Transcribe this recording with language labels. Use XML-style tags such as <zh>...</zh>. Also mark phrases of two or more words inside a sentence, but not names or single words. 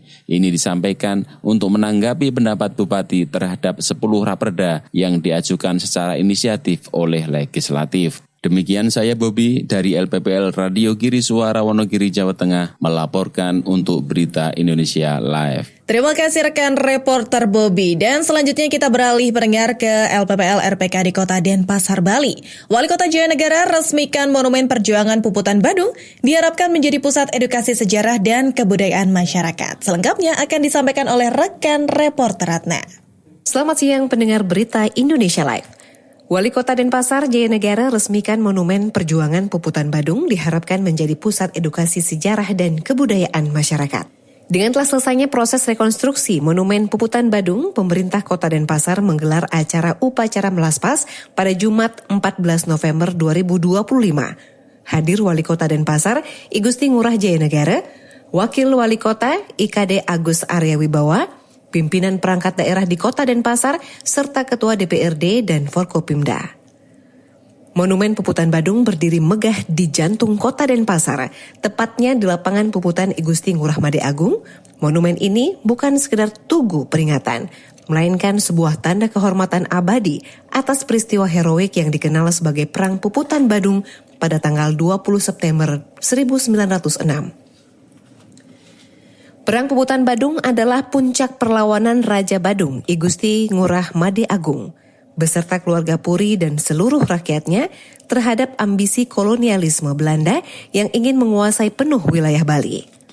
<id>Ini disampaikan untuk menanggapi pendapat Bupati terhadap 10 raperda yang diajukan secara inisiatif oleh legislatif. Demikian saya Bobi dari LPPL Radio Giri Suara Wonogiri, Jawa Tengah melaporkan untuk Berita Indonesia Live. Terima kasih rekan reporter Bobi. Dan selanjutnya kita beralih pendengar ke LPPL RPK di Kota Denpasar, Bali. Wali Kota Jayanegara resmikan Monumen Perjuangan Puputan Badung diharapkan menjadi pusat edukasi sejarah dan kebudayaan masyarakat. Selengkapnya akan disampaikan oleh rekan reporter Ratna. Selamat siang pendengar Berita Indonesia Live. Wali Kota Denpasar Jayanegara resmikan Monumen Perjuangan Puputan Badung diharapkan menjadi pusat edukasi sejarah dan kebudayaan masyarakat. Dengan telah selesainya proses rekonstruksi Monumen Puputan Badung, pemerintah Kota Denpasar menggelar acara upacara melaspas pada Jumat 14 November 2025. Hadir Wali Kota Denpasar, I Gusti Ngurah Jayanegara, Wakil Wali Kota IKD Agus Arya Wibawa, pimpinan perangkat daerah di Kota Denpasar, serta Ketua DPRD dan Forkopimda. Monumen Puputan Badung berdiri megah di jantung Kota Denpasar, tepatnya di lapangan Puputan I Gusti Ngurah Made Agung. Monumen ini bukan sekedar tugu peringatan, melainkan sebuah tanda kehormatan abadi atas peristiwa heroik yang dikenal sebagai Perang Puputan Badung pada tanggal 20 September 1906. Perang Puputan Badung adalah puncak perlawanan Raja Badung, I Gusti Ngurah Made Agung, beserta keluarga Puri dan seluruh rakyatnya terhadap ambisi kolonialisme Belanda yang ingin menguasai penuh wilayah Bali.</id>